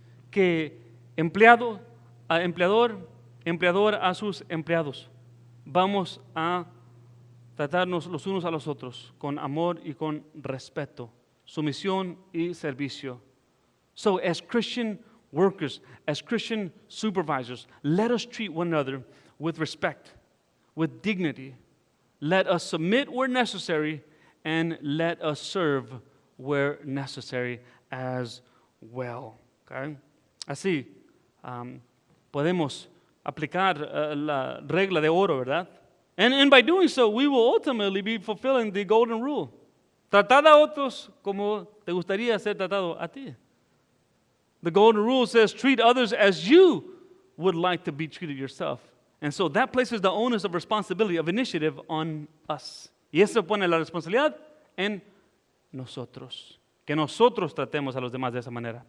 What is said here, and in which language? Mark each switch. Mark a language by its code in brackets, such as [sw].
[es] Que empleador a sus empleados. Vamos a tratarnos los unos a los otros con amor y con respeto, sumisión y servicio. [en] So as Christian workers, as Christian supervisors, let us treat one another with respect, with dignity. Let us submit where necessary and let us serve where necessary as well. Okay? [es] Así podemos aplicar la regla de oro, ¿verdad? [en] And by doing so, we will ultimately be fulfilling the golden rule. [es] Tratad a otros como te gustaría ser tratado a ti. [en] The golden rule says, treat others as you would like to be treated yourself. And so that places the onus of responsibility, of initiative on us. [es] Y eso pone la responsabilidad en nosotros. Que nosotros tratemos a los demás de esa manera.